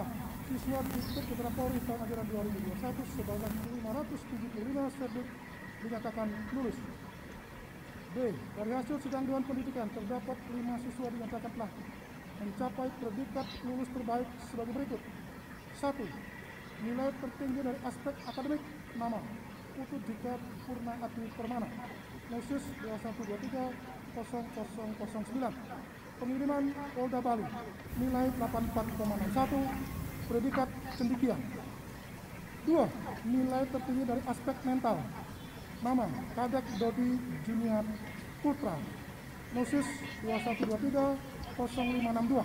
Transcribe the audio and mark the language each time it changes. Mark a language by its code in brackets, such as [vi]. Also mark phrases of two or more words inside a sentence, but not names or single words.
[id] Siswa Diktub Bendera Polri tahun ajaran 2021 sebanyak 575 subjek dinyatakan lulus. B. Dari hasil sidang Dewan Pendidikan terdapat 5 siswa dinyatakan telah mencapai predikat lulus terbaik sebagai berikut. 1. Nilai tertinggi dari aspek akademik. Nama Putu Dika Purna Ati Permana, Nesis 2123 0009. Pengiriman Polda Bali nilai 84,61, predikat cendekia. 2. Nilai tertinggi dari aspek mental. Nama Kadek Dodi Junior Putra, Nosis 2123-0562.